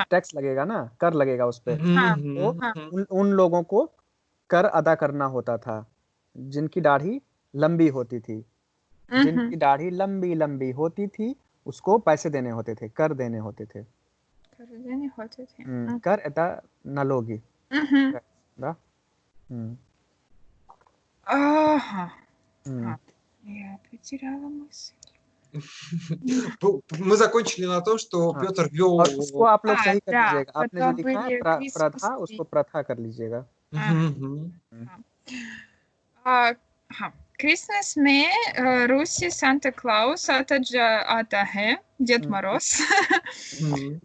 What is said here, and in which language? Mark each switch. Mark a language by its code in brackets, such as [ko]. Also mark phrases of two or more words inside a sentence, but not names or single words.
[hi] टैक्स लगेगा ना, कर लगेगा उस पे। हाँ तो हाँ उन लोगों को कर अदा करना होता था जिनकी दाढ़ी लंबी होती थी। हम्म, जिनकी दाढ़ी लंबी लंबी होती थी उसको पैसे देने होते थे, कर देने होते थे। कर देने होते थे। [ru] कर это налоги. [hi] हम्म, [ru] Да? М, [hi] हाँ [ru] м. हाँ, я потеряла мысль. Мы закончили на том, что [hi] हाँ, [ru] Петр [hi] और उसको [ru] вел. [hi] आप लोग सही कर [ru] Да, [hi] लीजिएगा। आपने जो [ru] это [hi] लिखा है [ru] были [hi] प्रथा, [en] Christmas tree. [hi] उसको प्रथा कर लीजिएगा। [ru] Мгм. [hi] हाँ, क्रिसमस में रूसी सांता क्लॉस आता है, [ru] Дед Мороз, Мгм.